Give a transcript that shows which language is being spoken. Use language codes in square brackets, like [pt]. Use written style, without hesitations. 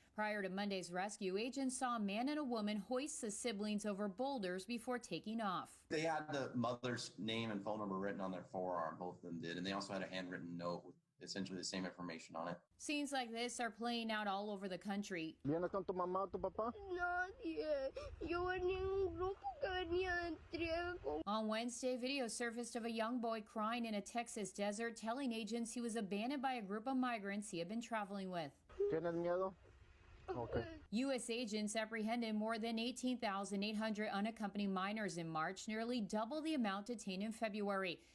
[en] Prior to Monday's rescue, agents saw a man and a woman hoist the siblings over boulders before taking off. They had the mother's name and phone number written on their forearm, both of them did, and they also had a handwritten note with essentially the same information on it. Scenes like this are playing out all over the country. [es] ¿Vienes con tu mamá o tu papá? Nadie. Yo venía en un grupo que venía de entrega con... [en] On Wednesday, video surfaced of a young boy crying in a Texas desert, telling agents he was abandoned by a group of migrants he had been traveling with. [es] ¿Tienes miedo? Okay. [en] U.S. agents apprehended more than 18,800 unaccompanied minors in March, nearly double the amount detained in February.